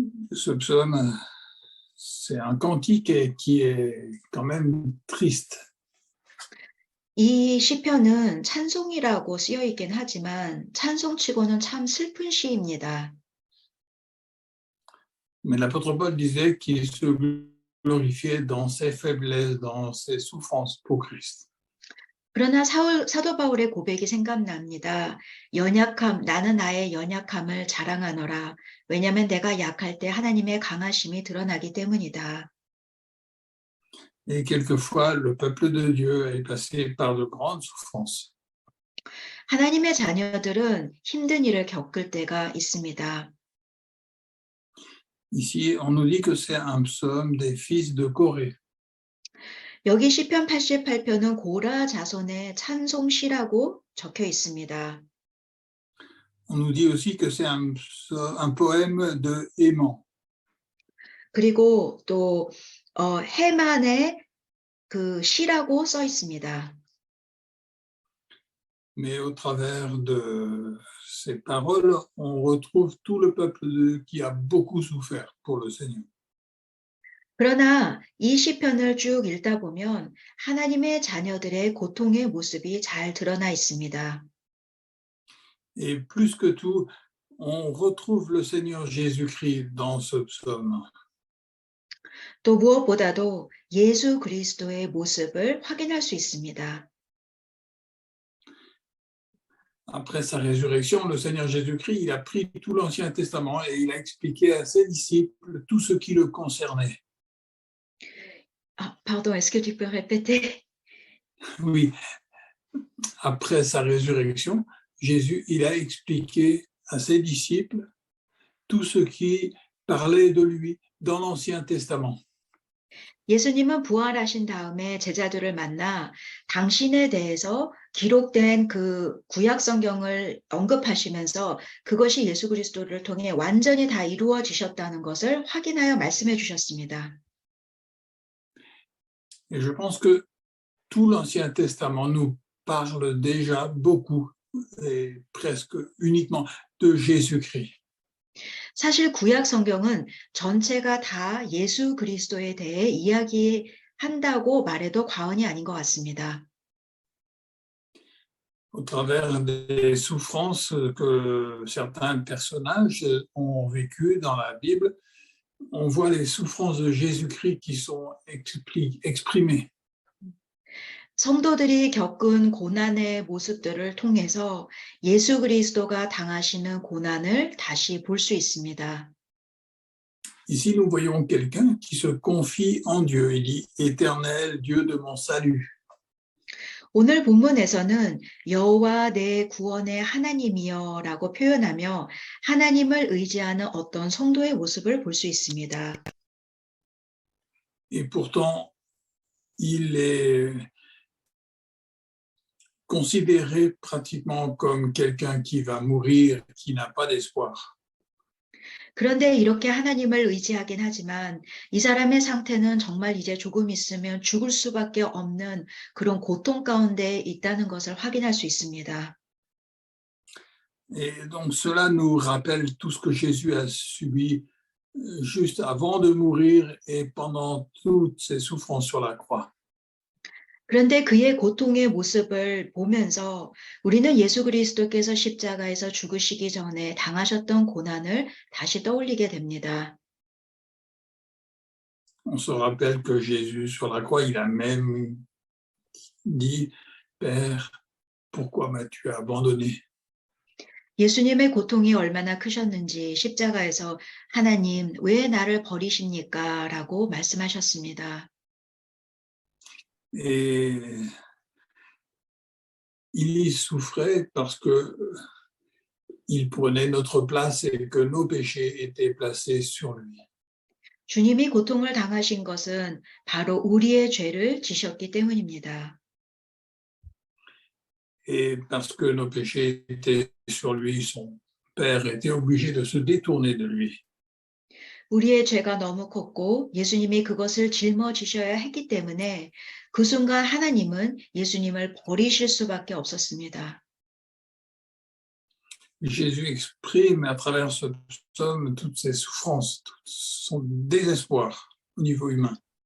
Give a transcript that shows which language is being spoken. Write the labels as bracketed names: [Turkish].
[French] Ce psaume, c'est un cantique qui est quand même triste. [Korean] 이 시편은 찬송이라고 쓰여 있긴 하지만 찬송치고는 참 슬픈 시입니다. [French] Mais l'apôtre Paul disait qu'il se glorifiait dans ses faiblesses, dans ses souffrances pour Christ. [Korean] 그러나 사도 바울의 고백이 생각납니다. 나는 나의 연약함을 자랑하노라. 왜냐하면 내가 약할 때 하나님의 강하심이 드러나기 때문이다. [French] Et quelquefois, le peuple de Dieu est passé par de grandes souffrances. [Korean] 하나님의 자녀들은 힘든 일을 겪을 때가 있습니다. [French] Ici, on nous dit que c'est un psaume des fils de Corée. [Korean] 여기 시편 88편은 고라 자손의 찬송시라고 적혀 있습니다. [French] On nous dit aussi que c'est un poème de Héman. [Korean] 그리고 또 해만의 그 시라고 써 있습니다. [French] Mais au travers de ces paroles, on retrouve tout le peuple qui a beaucoup souffert pour le Seigneur. [Korean] 그러나 이 시편을 쭉 읽다 보면 하나님의 자녀들의 고통의 모습이 잘 드러나 있습니다. [French] Et plus que tout, on retrouve le Seigneur Jésus-Christ dans ce psaume. [Korean] 또 무엇보다도 예수 그리스도의 모습을 확인할 수 있습니다. [French] Après sa résurrection, le Seigneur Jésus-Christ, il a pris tout l'Ancien Testament et il a expliqué à ses disciples tout ce qui le concernait. Ah, pardon, est-ce que tu peux répéter? Oui, après sa résurrection, Jésus, il a expliqué à ses disciples tout ce qui parlait de lui dans l'Ancien Testament. [Korean] 예수님은 부활하신 다음에 제자들을 만나 당신에 대해서 기록된 그 구약 성경을 언급하시면서 그것이 예수 그리스도를 통해 완전히 다 이루어지셨다는 것을 확인하여 말씀해 주셨습니다. [French] Et je pense que tout l'Ancien Testament nous parle déjà beaucoup et presque uniquement de Jésus-Christ. [Korean] 사실 구약 성경은 전체가 다 예수 그리스도에 대해 이야기한다고 말해도 과언이 아닌 것 같습니다. [French] Au travers des souffrances que certains personnages ont vécues dans la Bible, on voit les souffrances de Jésus-Christ qui sont exprimées. [Korean] 성도들이 겪은 고난의 모습들을 통해서 예수 그리스도가 당하시는 고난을 다시 볼 수 있습니다. [French] Ici, nous voyons quelqu'un qui se confie en Dieu. Il dit « Éternel, Dieu de mon salut ». [Korean] 오늘 본문에서는 여호와 내 구원의 하나님이여라고 표현하며 하나님을 의지하는 어떤 성도의 모습을 볼 수 있습니다. [French] Et pourtant, il est considéré pratiquement comme quelqu'un qui va mourir, qui n'a pas d'espoir. [Korean] 그런데 이렇게 하나님을 의지하긴 하지만 이 사람의 상태는 정말 이제 조금 있으면 죽을 수밖에 없는 그런 고통 가운데 있다는 것을 확인할 수 있습니다. [French] Et donc cela nous rappelle tout ce que Jésus a subi juste avant de mourir et pendant toutes ses souffrances sur la croix. [Korean] 그런데 그의 고통의 모습을 보면서 우리는 예수 그리스도께서 십자가에서 죽으시기 전에 당하셨던 고난을 다시 떠올리게 됩니다. [French] On se rappelle que Jésus sur la croix, il a même dit « Père, pourquoi m'as-tu abandonné ?» [Korean] 예수님의 고통이 얼마나 크셨는지 십자가에서 하나님, 왜 나를 버리십니까? 라고 말씀하셨습니다. [French] Et il y souffrait parce que il prenait notre place et que nos péchés étaient placés sur lui. [Korean] 주님이 고통을 당하신 것은 바로 우리의 죄를 지셨기 때문입니다. [French] Et parce que nos péchés étaient sur lui, son Père était obligé de se détourner de lui. [Korean] 우리의 죄가 너무 컸고 예수님이 그것을 짊어지셔야 했기 때문에 그 순간 하나님은 예수님을 버리실 수밖에 없었습니다. [French] Jésus exprime à travers ce psaume toutes ses souffrances, tout son désespoir au niveau humain.